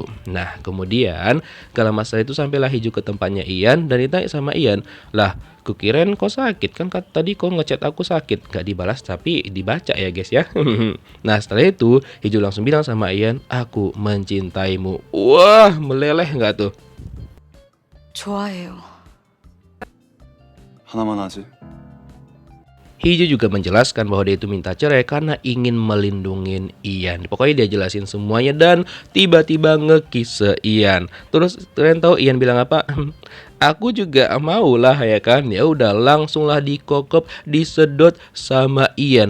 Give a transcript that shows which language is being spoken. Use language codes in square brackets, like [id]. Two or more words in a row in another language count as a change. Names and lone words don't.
[id] Nah, kemudian gak lama setelah itu sampailah Heju ke tempatnya Ian dan ditanya sama Ian, lah kukirain kau sakit kan, tadi kau ngechat aku sakit. Gak dibalas tapi dibaca ya guys ya. Nah, setelah itu Heju langsung bilang sama Ian, aku mencintaimu. Wah, meleleh gak tuh? [ko] 좋아해요. 하나만 하지. [id] Heju juga menjelaskan bahwa dia itu minta cerai karena ingin melindungi Ian. Pokoknya dia jelasin semuanya dan tiba-tiba ngekis Ian. Terus kalian tahu Ian bilang apa? Aku juga mau lah ya kan. Ya udah langsunglah dikokop, disedot sama Ian.